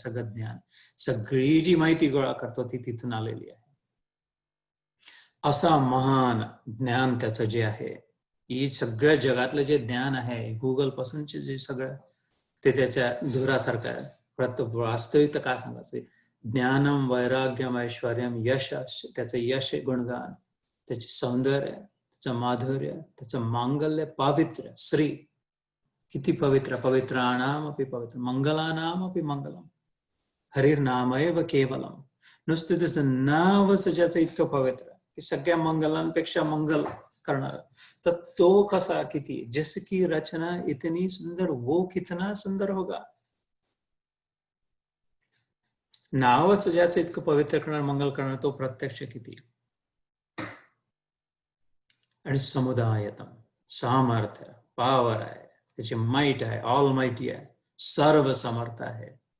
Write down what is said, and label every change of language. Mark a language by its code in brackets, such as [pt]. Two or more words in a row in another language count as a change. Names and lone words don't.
[mr] सगळं ज्ञान, सगळी जी माहिती गोळा करतो ती तिथून आलेली आहे. असा महान ज्ञान त्याचं जे आहे, ही सगळ्या जगातलं जे ज्ञान आहे, गुगल पासूनचे जे सगळं, ते त्याच्या धुरासारखं आहे. वास्तविक काय सांगायचं, [sa] ज्ञानम वैराग्यम ऐश्वर्यम यश, [mr] त्याचं यश गुणगान, त्याचे सौंदर्य, त्याचं माधुर्य, त्याचं मांगल्य, पावित्र्य, श्री, किती पवित्र, [sa] पवित्राणाम अपि पवित्र, मंगलानाम अपि मंगलम, हरिर्नामैव केवलम. [mr] नुसतं त्याचं नावच ज्याचं इतकं पवित्र की सगळ्या मंगलांपेक्षा मंगल करणार, तर तो कसा, किती, [hi] जिसकी रचना इतनी सुंदर वो कितना सुंदर होगा. [mr] नावच ज्याचं इतकं पवित्र करणार, मंगल करणार, तो प्रत्यक्ष किती. आणि समुदायतम, सामर्थ्य, पावर आहे, त्याची माईट आहे, [en] all mighty [mr] आहे, सर्व समर्थ आहे.